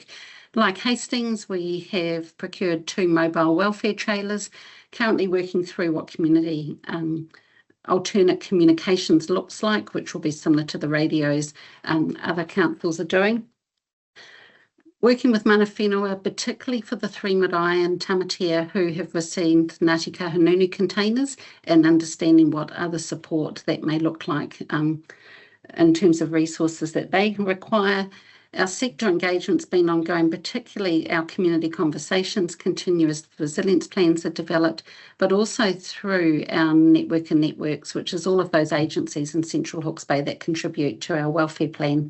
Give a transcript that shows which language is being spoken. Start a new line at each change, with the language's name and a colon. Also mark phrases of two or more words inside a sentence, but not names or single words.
English: Like Hastings, we have procured 2 mobile welfare trailers, currently working through what community alternate communications looks like, which will be similar to the radios other councils are doing. Working with
Māori: mana whenua,
English: particularly for the 3 Marae and Tamatea who have received Ngāti Kahungunu containers, and understanding what other support that may look like in terms of resources that they require. Our sector engagement's been ongoing, particularly our community conversations continue as resilience plans are developed, but also through our network and networks, which is all of those agencies in Central Hawke's Bay that contribute to our welfare plan.